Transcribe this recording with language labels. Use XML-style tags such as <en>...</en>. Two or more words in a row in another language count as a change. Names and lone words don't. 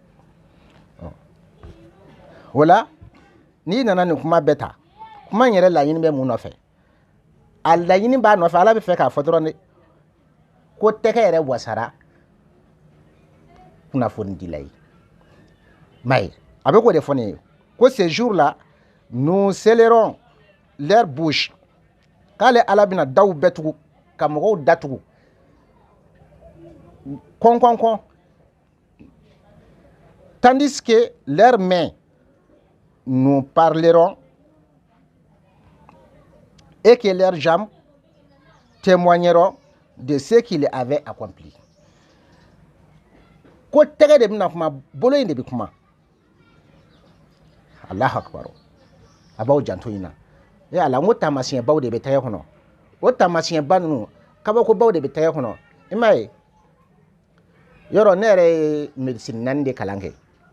<bm>o la n'i nana nin kuma bɛɛ ta kuma in yɛrɛ laɲini bɛ mun nɔfɛ a laɲini b'a nɔfɛ ala bɛ fɛ k'a fɔ dɔrɔn de ko tɛgɛ yɛrɛ wasara kunnafoni dila ye m'a ye a bɛ k'o de fɔ ne ye ko</bm> <fr>ces jours là nous scellerons leur bouche</fr> <bm>k'ale ala bɛna daw bɛɛ tugu ka mɔgɔw datugu</bm> <fr>kɔn tandis que leurs mains nous parleront et que leurs jambes témoigneront de ce qu'il avait accompli.</fr> <bm>Ko tɛgɛ de bɛna kuma bolo in de bɛ kuma</bm> <ar>Allahu akbar</ar> <bm>a b'aw janto in na ala n ko taamasiyɛnbaw de bɛ tɛgɛ kɔnɔ o taamasiyɛnba ninnu kabakobaw de bɛ tɛgɛ kɔnɔ i m'a ye yɔrɔ ne yɛrɛ ye médecine 4 de kalan kɛ</bm>